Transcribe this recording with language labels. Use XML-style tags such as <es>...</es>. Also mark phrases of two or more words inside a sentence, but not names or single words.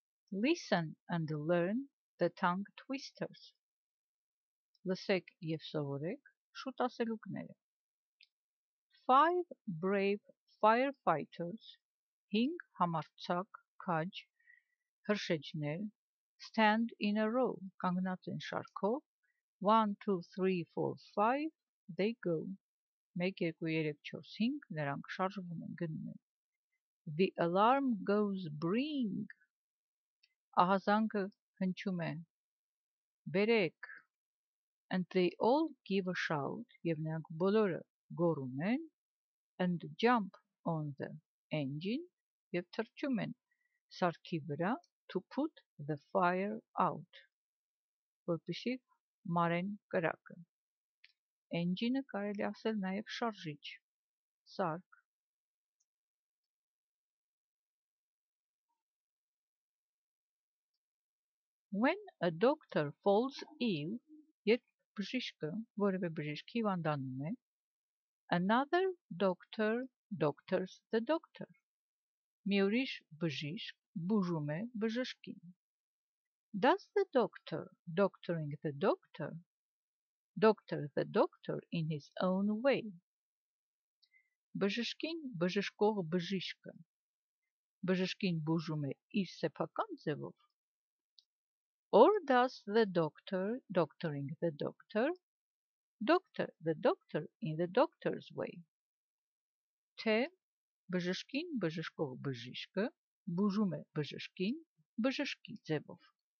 <en>Listen and learn the tongue twisters.</en> <hy>Լսեք և սովորեք շուտ ասելուկները.</hy> <en>5 brave firefighters, 5</en> <hy>համարձակ քաջ հրշեջներ,</hy> <en>stand in a row,</en> <hy>կանգնած են շարքով, 1, 2, 3, 4, 5,</hy> <en>they go, 1, 2, 3, 4, 5,</en> <hy>նրանք շարժվում են, գնում են.</hy> <en>The alarm goes bring,</en> <hy>ահազանգը հնչում է, բերեք,</hy> <en>and they all give a shout,</en> <hy>և նրանք բոլորը գոռում են,</hy> <en>and jump on the engine,</en> <hy>և թռչում են սարքի վրա,</hy> <en>to put the fire out,</en> <hy>որպեսզի մարեն կրակը. Engine-ը կարելի ասել նաև շարժիչ, սարք.</hy> <en>When a doctor falls ill,</en> <hy>երբ բժիշկը, որևէ բժիշկ հիվանդանում է,</hy> <en>another doctor doctors the doctor,</en> <hy>մի ուրիշ բժիշկ բուժում է բժշկին.</hy> <en>Does the doctor doctoring the doctor doctor the doctor in his own way,</en> <hy>բժշկին բժշկող բժիշկը բժշկին բուժում է իր սեփական ձևով,</hy> <en>or does the doctor doctoring the doctor doctor the doctor in the doctor's way,</en> <hy>թե բժշկին բժշկող բժիշկը բուժում է բժշկին բժշկի ձևով.</hy>